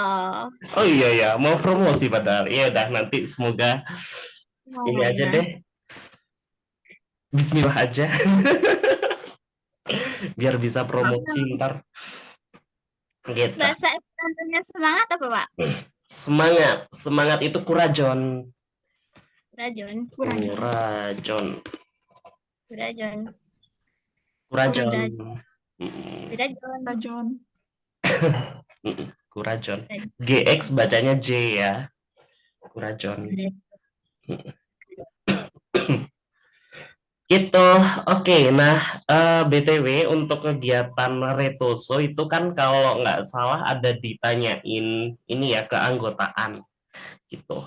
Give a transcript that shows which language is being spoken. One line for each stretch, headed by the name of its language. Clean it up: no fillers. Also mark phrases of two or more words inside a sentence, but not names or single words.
Indonesian: Oh iya ya, mau promosi padahal. Iya udah, nanti semoga ini aja deh. Bismillah aja. Biar bisa promosi ntar. Gitu. Bahasa Esperantonya semangat apa, Pak? Semangat itu kurajon. Kurajon. Kurajon. Kurajon. Kurajon. Kurajon. Rajon. Kurajon. GX bacanya J ya. Kurajon. Gitu. Oke, nah BTW untuk kegiatan Retoso itu kan kalau nggak salah ada ditanyain ini ya keanggotaan gitu.